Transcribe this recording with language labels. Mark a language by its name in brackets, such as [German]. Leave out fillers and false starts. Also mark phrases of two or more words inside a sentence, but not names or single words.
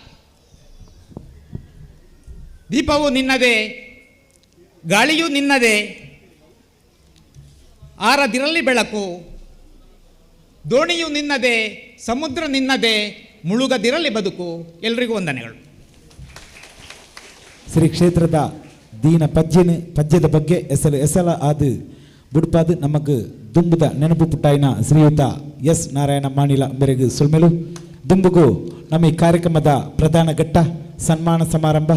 [Kannada] ದೀಪವು ನಿನ್ನದೇ, ಗಾಳಿಯೂ ನಿನ್ನದೇ, ಆರದಿರಲಿ ಬೆಳಕು, ದೋಣಿಯು ನಿನ್ನದೇ, ಸಮುದ್ರ ನಿನ್ನದೇ, ಮುಳುಗದಿರಲಿ ಬದುಕು. ಎಲ್ರಿಗೂ ವಂದನೆಗಳು. [Tulu] ಶ್ರೀ ಕ್ಷೇತ್ರದ ದೀನ ಪದ್ಯದ ಬಗ್ಗೆ ಎಸಲ ಆದು ಬುಡ್ಪಾದು ನಮಗ್ ದುಂಬುದ ನೆನಪು ಪುಟ್ಟಾಯಿನ ಶ್ರೀಯುತ ಎಸ್ ನಾರಾಯಣ ಮಾಣಿಲ ಬೆರಗು ಸುಲ್ಮೆಲು ದುಂಬುಗು ನಮ್ಮ ಈ ಕಾರ್ಯಕ್ರಮದ ಪ್ರಧಾನ ಘಟ್ಟ ಸನ್ಮಾನ ಸಮಾರಂಭ.